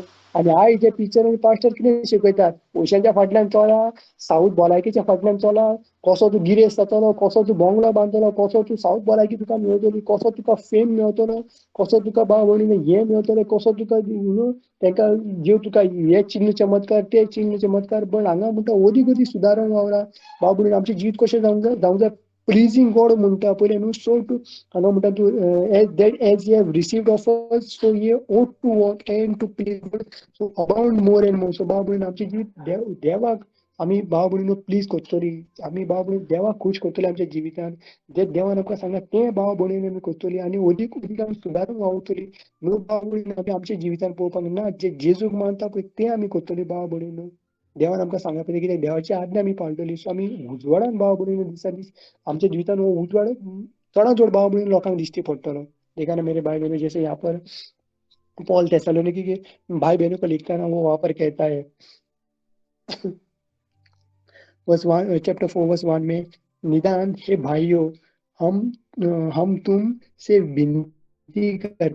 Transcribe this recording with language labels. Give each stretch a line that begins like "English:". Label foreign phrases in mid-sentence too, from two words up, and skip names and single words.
Konkani: आनी आयज जे टिचर आनी पास्टर कितें शिकयतात, पयशांच्या फाटल्यान चला, साऊथ भलायकेच्या फाटल्यान चला, कसो तूं गिरेस्त जातलो, कसो तूं बंगलो बांदतलो, कसो तूं साऊथ भलायकी तुका मेळटली, कसो तुका फेम मेळटलो, कसो तुका भाव भयणीनो हें मेळटलें, कसो तुका तेंकां ज्यो तुका हे चिन्ह चमत्कार ते चिन्ह चमत्कार। पण हांगा म्हणटा अदीक अदीक सुदारूंक वावरा भाव भयणीनो। आमचें जिवीत कशें जावंक जाय,
English: pleasing God
Konkani: म्हणटा पयलें न्हू।
English: so to
Konkani: हांगा म्हणटा तूं
English: as you have received of us so ye ought to work and to please God, so abound more and more.
Konkani: सो भाव भयणीनो आमचें जिवीत देवाक आमी भाव भयणीनो प्लीज करतली, आमी भाव भयणीनो देवाक खूश करतली आमच्या जिवितांत। जे देवान आमकां सांगला तें भाव भयणीनो आमी करतली आनी अदीक अदीक आमी सुदारूंक वावुरतली न्हू भाव भयणीनो। आमी आमच्या जिवितांत पळोवपाक ना, जे जेजूक मानता पळय तें आमी करतली भाव भयणीनो। देवान आमकां सांगला पळय कितें, देवाची आज्ञा आमी पाळटली। सो आमी उजवाडान भाव भयणीनो दिसान दीस आमच्या जिवितांत हो उजवाड चडांत चड भाव भयणीनो लोकांक दिश्टी पडटलो।
Hindi: देखा ना मेरे भाई बहनों, जैसे यहाँ पर पॉल थेसलोनिकी के भाई बहनों को लिखता है ना, वो वहाँ पर कहता है वर्स 1
English: chapter 4 verse 1
Hindi: में, निदान हे भाइयों हम हम तुम से विनती करते,